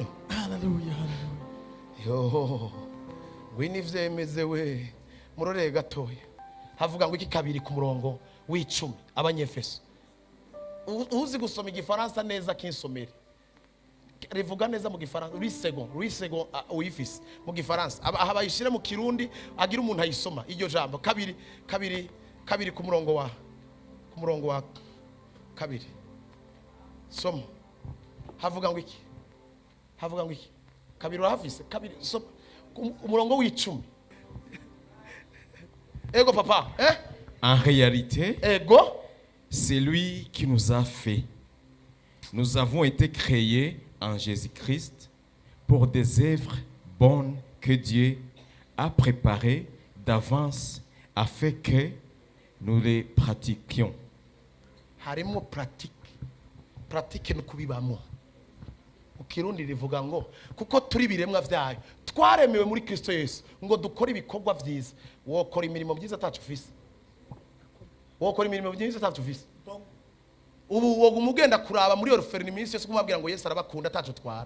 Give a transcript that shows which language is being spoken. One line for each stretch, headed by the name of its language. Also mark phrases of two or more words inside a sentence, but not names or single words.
Rundi: Haleluya. Yo, ngwino ivyemeze we. Muroreye gatoya, havuga ngo iki kabiri ku murongo w'10 Abanyefeso. Uzi gusoma igifaransa neza kinsomere, rivuga neza mu gifaransa. Louis second uyifise mu gifaransa, abayishire mu kirundi agira umuntu ayisoma iryo jambo kabiri ku murongo wa kabiri. Soma. Havuga ngo iki? Kabiri urahafise? Kabiri soma umurongo w'10. Ego papa,
French: En réalité,
Rundi: ego,
French: c'est lui qui nous a fait. Nous avons été créés en Jésus-Christ pour des œuvres bonnes que Dieu a préparées d'avance afin que nous les pratiquions.
Rundi: Harimo pratique no kubibamo. Ukirundi rivuga ngo kuko turi biremwa vyayo, twaremewe muri Kristo Yesu ngo dukora ibikorwa vyiza. Wokora imirimo vyiza atacu ufise, ubu woga umugenda kuraba muri orpheline iminsi yose kumubwira ngo Yesu arabakunda atacu twara.